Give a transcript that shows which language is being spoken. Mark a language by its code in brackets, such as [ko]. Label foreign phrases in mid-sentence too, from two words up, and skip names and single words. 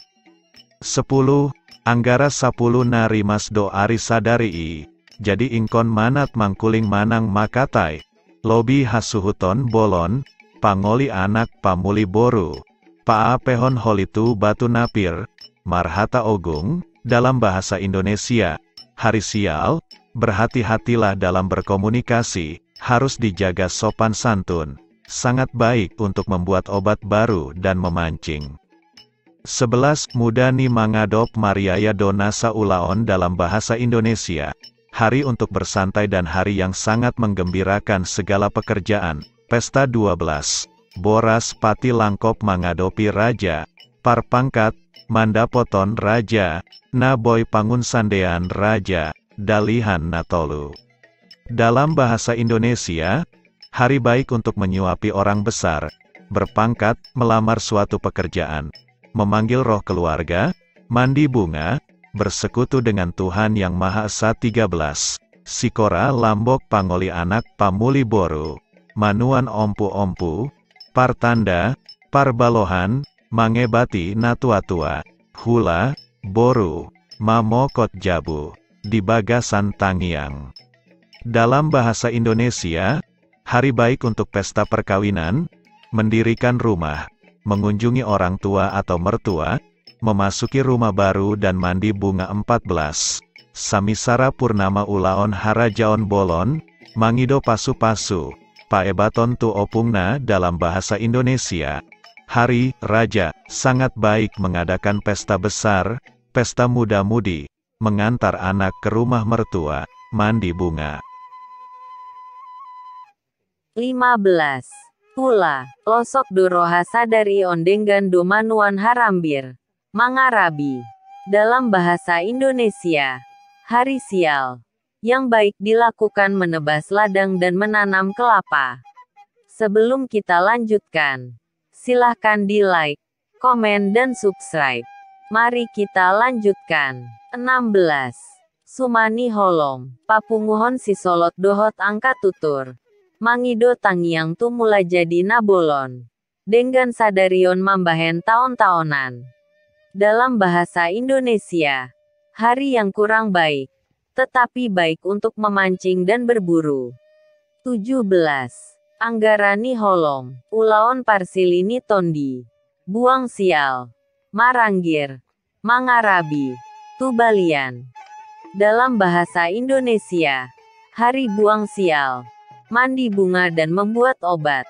[id] 10. [bbc] Anggara 10 nari masdo ari sadari jadi ingkon manat mangkuling manang makatai, lobi hasuhuton bolon, pangoli anak pamuli boru, paapehon holitu batu napir, marhata ogung, [id] dalam bahasa Indonesia, hari sial, berhati-hatilah dalam berkomunikasi, harus dijaga sopan santun, sangat baik untuk membuat obat baru dan memancing. 11. [bbc] Mudani mangadop mariaya donasa ulaon [id] dalam bahasa Indonesia, hari untuk bersantai dan hari yang sangat menggembirakan segala pekerjaan, pesta 12. [bbc] Boras pati langkop mangadopi raja, parpangkat, mandapoton raja, naboy pangun sandean raja, dalihan natolu. [id] Dalam bahasa Indonesia, hari baik untuk menyuapi orang besar, berpangkat, melamar suatu pekerjaan, memanggil roh keluarga, mandi bunga, bersekutu dengan Tuhan Yang Maha Esa. 13. [bbc] Sikora lambok pangoli anak pamuli boru, manuan ompu-ompu, partanda, parbalohan, mangebati natua-tua, hula, boru, mamokot jabu, di bagasan tangiang. [id] Dalam bahasa Indonesia, hari baik untuk pesta perkawinan, mendirikan rumah, mengunjungi orang tua atau mertua, memasuki rumah baru dan mandi bunga. 14. [bbc] Samisara purnama ulaon harajaon bolon, mangido pasu-pasu, paebaton tu opungna [id] dalam bahasa Indonesia. Hari Raja, sangat baik mengadakan pesta besar, pesta muda-mudi, mengantar anak ke rumah mertua, mandi bunga. 15. [bbc] Pula, losok doroha sadari ondenggan domanuan harambir, mangarabi. [id] Dalam bahasa Indonesia, hari sial, yang baik dilakukan menebas ladang dan menanam kelapa. Sebelum kita lanjutkan, silahkan di like, komen dan subscribe. Mari kita lanjutkan. 16. [bbc] Sumani holom, papunguhon sisolot dohot angka tutur. Mangido tangiang tu mulai jadi nabolon. Denggan sadarion mambahen tahun-tahunan. [id] Dalam bahasa Indonesia, hari yang kurang baik, tetapi baik untuk memancing dan berburu. 17. [bbc] Anggarani holom, ulaon parsilini tondi. Buang sial, maranggir, mangarabi, tubalian. [id] Dalam bahasa Indonesia, hari buang sial, mandi bunga dan membuat obat.